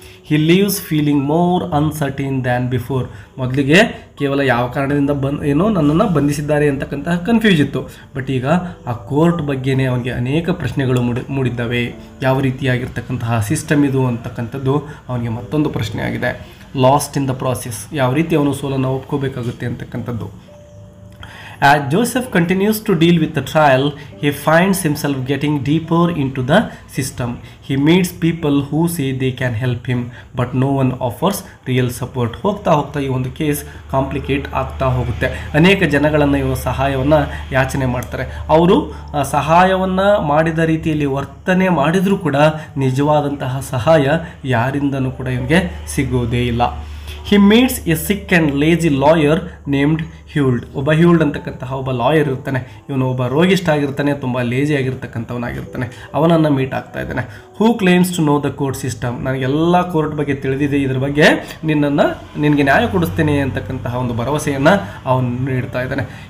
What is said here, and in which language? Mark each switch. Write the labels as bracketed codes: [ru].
[en] He leaves feeling more uncertain than before. [kn] ಮೊದಲಿಗೆ ಕೇವಲ ಯಾವ ಕಾರಣದಿಂದ ಏನೋ ನನ್ನನ್ನು ಬಂಧಿಸಿದ್ದಾರೆ ಅಂತಕ್ಕಂತಹ ಕನ್ಫ್ಯೂಸ್ ಇತ್ತು, ಬಟ್ ಈಗ ಆ ಕೋರ್ಟ್ ಬಗ್ಗೆನೇ ಅವನಿಗೆ ಅನೇಕ ಪ್ರಶ್ನೆಗಳು ಮೂಡಿದ್ದಾವೆ. ಯಾವ ರೀತಿಯಾಗಿರ್ತಕ್ಕಂತಹ ಸಿಸ್ಟಮ್ ಇದು ಅಂತಕ್ಕಂಥದ್ದು ಅವನಿಗೆ ಮತ್ತೊಂದು ಪ್ರಶ್ನೆ ಆಗಿದೆ. [en] Lost in the process. [kn] ಯಾವ ರೀತಿ ಅವನು ಸೋಲನ್ನು ಒಪ್ಕೋಬೇಕಾಗುತ್ತೆ ಅಂತಕ್ಕಂಥದ್ದು. [en] As Joseph continues to deal with the trial, he finds himself getting deeper into the system. He meets people who say they can help him, but no one offers real support. [kn] ಹೋಗ್ತಾ ಹೋಗ್ತಾ ಈ ಒಂದು case complicate ಆಗ್ತಾ ಹೋಗುತ್ತೆ. ಅನೇಕ ಜನಗಳನ್ನು ಇವರು ಸಹಾಯವನ್ನು ಯಾಚನೆ ಮಾಡ್ತಾರೆ. ಅವರು ಸಹಾಯವನ್ನು ಮಾಡಿದ ರೀತಿಯಲ್ಲಿ ವರ್ತನೆ ಮಾಡಿದರೂ ಕೂಡ ನಿಜವಾದಂತಹ ಸಹಾಯ ಯಾರಿಂದನೂ ಕೂಡ ಇವನಿಗೆ ಸಿಗೋದೇ ಇಲ್ಲ. [en] He meets a sick and lazy lawyer named Huld. [kn] ಒಬ್ಬ ಹ್ಯೂಲ್ಡ್ ಅಂತಕ್ಕಂತಹ ಒಬ್ಬ ಲಾಯರ್ ಇರ್ತಾನೆ. ಇವನು ಒಬ್ಬ ರೋಗಿಷ್ಟ ಆಗಿರ್ತಾನೆ, ತುಂಬ ಲೇಜಿ ಆಗಿರ್ತಕ್ಕಂಥವನಾಗಿರ್ತಾನೆ. ಅವನನ್ನು ಮೀಟ್ ಆಗ್ತಾ ಇದ್ದಾನೆ. [en] Who claims to know the court system. [kn] ನನಗೆಲ್ಲ ಕೋರ್ಟ್ ಬಗ್ಗೆ ತಿಳಿದಿದೆ, ಇದ್ರ ಬಗ್ಗೆ ನಿನಗೆ ನ್ಯಾಯ ಕೊಡಿಸ್ತೇನೆ ಅಂತಕ್ಕಂತಹ ಒಂದು ಭರವಸೆಯನ್ನು ಅವನು ನೀಡ್ತಾ ಇದ್ದಾನೆ.